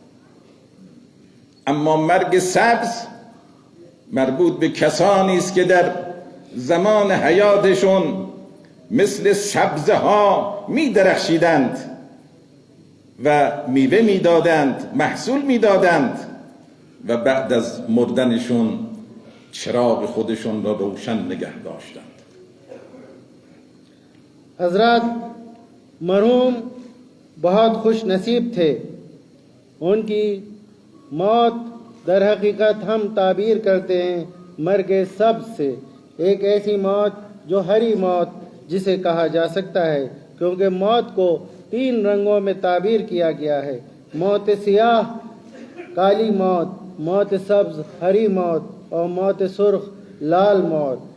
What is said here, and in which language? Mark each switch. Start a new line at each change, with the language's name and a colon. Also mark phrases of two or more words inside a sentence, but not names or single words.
Persian: اما مرگ سبز مربوط به کسانی است که در زمان حیاتشون مثل سبزه ها می درخشیدند و میوه میدادند، محصول میدادند و بعد از مردنشون چراغ خودشون را روشن نگه داشتند.
Urdu: حضرت مرحوم بہت خوش نصیب تھے. ان کی موت در حقیقت ہم تعبیر کرتے ہیں
Persian: مرگ سبز
Urdu: سے، ایک ایسی موت جو ہری موت جسے کہا جا سکتا ہے، کیونکہ موت کو 3 رنگوں میں تعبیر کیا گیا ہے: موت سیاہ کالی موت، موت سبز ہری موت اور موت سرخ لال موت.